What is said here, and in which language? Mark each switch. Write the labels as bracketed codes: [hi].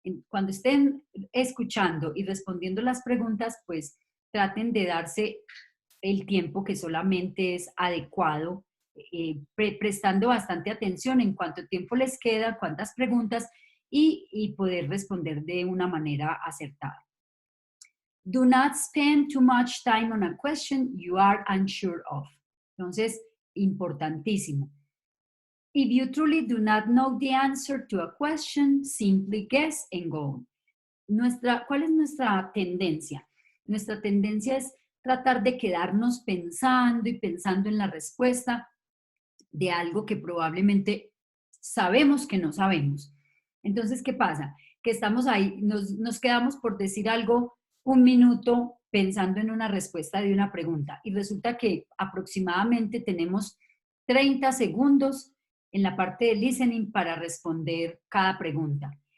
[es] Cuando estén escuchando y respondiendo las preguntas, pues traten de darse el tiempo que solamente es adecuado, prestando bastante atención en cuánto tiempo les queda, cuántas preguntas y poder responder de una manera acertada. [en] Do not spend too much time on a question you are unsure of. [es] Entonces, importantísimo. [en] If you truly do not know the answer to a question, simply guess and go on. [es] ¿Cuál es nuestra tendencia? Nuestra tendencia es tratar de quedarnos pensando y pensando en la respuesta de algo que probablemente sabemos que no sabemos. Entonces, ¿qué pasa? Que estamos ahí, nos quedamos por decir algo un minuto pensando en una respuesta de una pregunta y resulta que aproximadamente tenemos 30 segundos en la parte de listening para responder cada pregunta.